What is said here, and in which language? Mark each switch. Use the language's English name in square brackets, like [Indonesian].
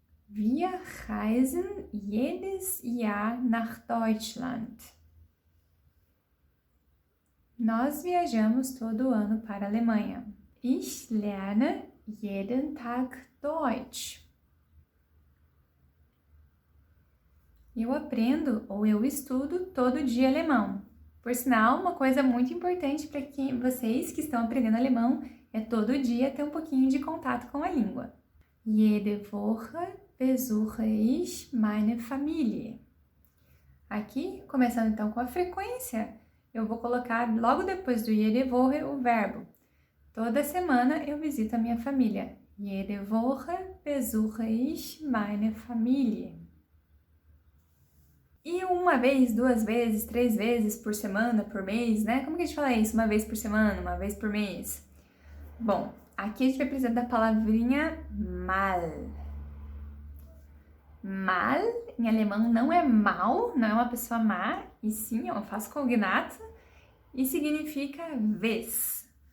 [German] Wir reisen jedes Jahr nach Deutschland. [Portuguese] Nós viajamos todo ano para a Alemanha. [German] Ich lerne jeden Tag Deutsch. [Portuguese] Eu aprendo ou eu estudo todo dia alemão. Por sinal, uma coisa muito importante para vocês que estão aprendendo alemão é todo dia ter um pouquinho de contato com a língua. [German] Jede Woche besuche ich meine Familie. [Portuguese] Aqui, começando então com a frequência, eu vou colocar logo depois do [German] jede Woche [Portuguese] o verbo. Toda semana eu visito a minha família. [German] Jede Woche besuche ich meine Familie. [Portuguese] E uma vez, 2 vezes, 3 vezes por semana, por mês, né? Como que a gente fala isso? Uma vez por semana, uma vez por mês? Bom, aqui a gente vai precisar da palavrinha mal. Mal, em alemão, não é mal, não é uma pessoa má, e sim é uma frase cognata, e significa vez.